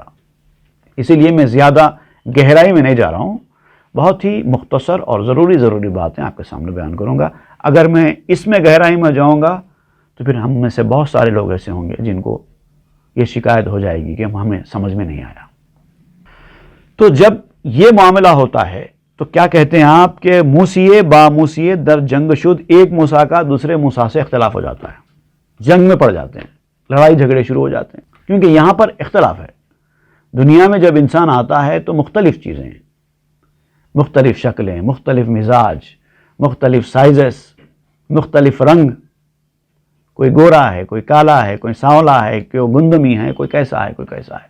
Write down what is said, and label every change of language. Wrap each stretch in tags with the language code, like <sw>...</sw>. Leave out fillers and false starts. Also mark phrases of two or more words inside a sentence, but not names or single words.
<ur>اسی لیے میں زیادہ گہرائی میں نہیں جا رہا ہوں، بہت ہی مختصر اور ضروری باتیں آپ کے سامنے بیان کروں گا۔ اگر میں اس میں گہرائی میں جاؤں گا تو پھر ہم میں سے بہت سارے لوگ ایسے ہوں گے جن کو یہ شکایت ہو جائے گی کہ ہمیں سمجھ میں نہیں آیا۔ تو جب یہ معاملہ ہوتا ہے تو کیا کہتے ہیں آپ کہ</ur> <fa>موسیے با موسیے در جنگ شد،</fa> <ur>ایک موسیٰ کا دوسرے موسیٰ سے اختلاف ہو جاتا ہے، جنگ میں پڑ جاتے ہیں، لڑائی جھگڑے شروع ہو جاتے ہیں، کیونکہ یہاں پر اختلاف ہے۔ دنیا میں جب انسان آتا ہے تو مختلف چیزیں ہیں، مختلف شکلیں، مختلف مزاج، مختلف سائزز، مختلف رنگ، کوئی گورا ہے، کوئی کالا ہے، کوئی سانولا ہے، کوئی گندمی ہے، کوئی کیسا ہے، کوئی کیسا ہے۔</ur>